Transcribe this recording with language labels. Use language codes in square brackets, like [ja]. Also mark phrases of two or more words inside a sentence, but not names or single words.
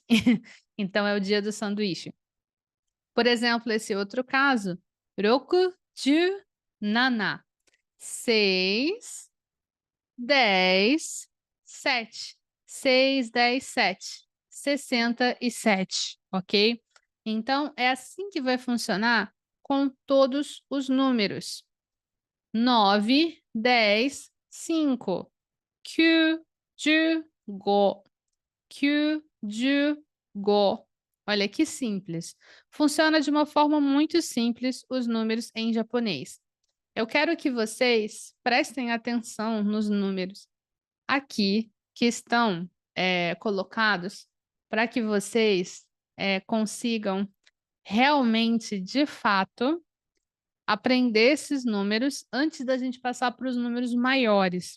[pt] Então é o dia do sanduíche. Por exemplo, esse outro caso, [ja] 六十七, [pt] 6, 10, 7. 6, 10, 7. 67, ok? Então, é assim que vai funcionar com todos os números. 9, 10, 5. [ja] 九十、五。九十、五. [pt] Olha que simples. Funciona de uma forma muito simples os números em japonês. Eu quero que vocês prestem atenção nos números aqui que estão colocados para que vocês consigam realmente, de fato, aprender esses números antes da gente passar para os números maiores.